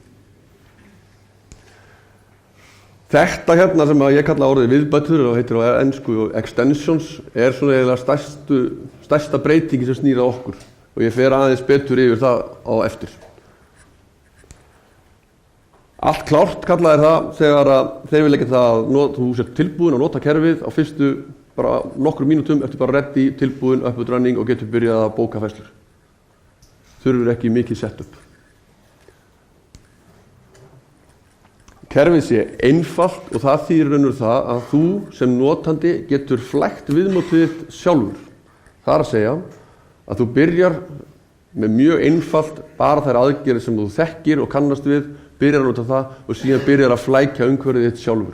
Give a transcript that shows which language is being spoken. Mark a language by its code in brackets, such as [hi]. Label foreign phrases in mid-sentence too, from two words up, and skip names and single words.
[is] Þetta hérna sem ég kalla orðið viðbætur og heitir á ensku extensions svona eiginlega stærsta breytingi sem snýr að okkur og ég fer aðeins betur yfir það á eftir. Allt klárt kallaði það þegar þeir vilja ekki það að þú sért tilbúin að nota kerfið á fyrstu bara nokkrum mínútum eftir bara ready, tilbúin, [en] up and running [is] og getur byrjað að bóka færslur. Þurfur ekki mikið setup. Kerfið sé einfalt og það þýðir raunur það að þú sem notandi getur flækt viðmótið þitt sjálfur. Það er að segja að þú byrjar með mjög einfalt bara þær aðgerðir sem þú þekkir og kannast við, byrjar að nota það og síðan byrjar að flækja umhverfið þitt sjálfur.